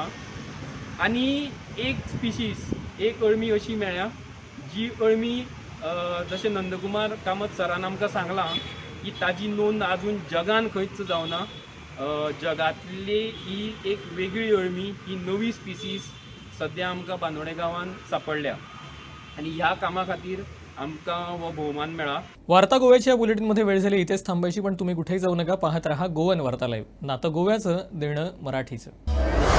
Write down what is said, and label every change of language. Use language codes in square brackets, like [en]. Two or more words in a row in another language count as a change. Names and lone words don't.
[kok] आनी एक स्पिशीस एक अळमी अशी मेळ्ळ्या जी अळमी जशें नंदकुमार कामत सरान आमकां सांगलां की ताजी नोंद आजून जगान खंयच जावना जगातली ही एक वेगळी अळमी, ही नवी स्पिसीस सध्या आमकां बांदोडे गांवांत सांपडल्या आनी ह्या कामा खातीर आमकां हो भोवमान मेळ्ळा. [mr] वार्ता गोव्याच्या या बुलेटिनमध्ये वेळ झाली इथेच थांबायची, पण तुम्ही कुठेही जाऊ नका. पाहत रहा गोवन वार्ता लाईव्ह. नातं गोव्याचं, देणं मराठीचं.